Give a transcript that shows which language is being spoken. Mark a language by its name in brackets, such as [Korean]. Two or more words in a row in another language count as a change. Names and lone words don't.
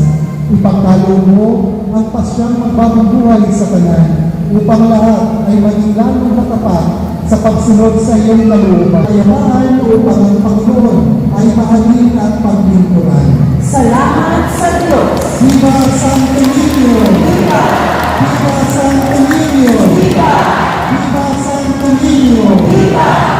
[Filipino] Ipagkaloob mo ang pasyang magbabang buhay sa kanan, upang lahat ay maging lalong matapat sa pagsunod sa iyong kalooban. Kayamaan upang ang Panginoon ay mahalin at paglingkuran. Salamat sa Diyos. [Spanish] Viva Santo Niño! Viva! Viva Santo Niño! Viva! Viva Santo Niño! Viva!